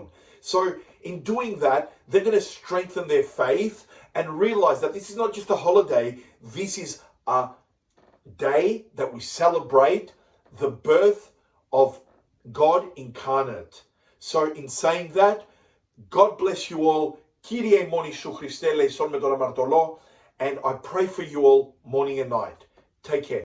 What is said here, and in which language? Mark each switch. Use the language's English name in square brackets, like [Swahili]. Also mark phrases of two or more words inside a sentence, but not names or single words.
[English] So in doing that, they're going to strengthen their faith and realize that this is not just a holiday. This is a day that we celebrate the birth of God incarnate. So in saying that, God bless you all. [Greek] Κύριε μόνε σου Χριστέ, λέησον με τον αμαρτωλό. [English] And I pray for you all morning and night. Take care.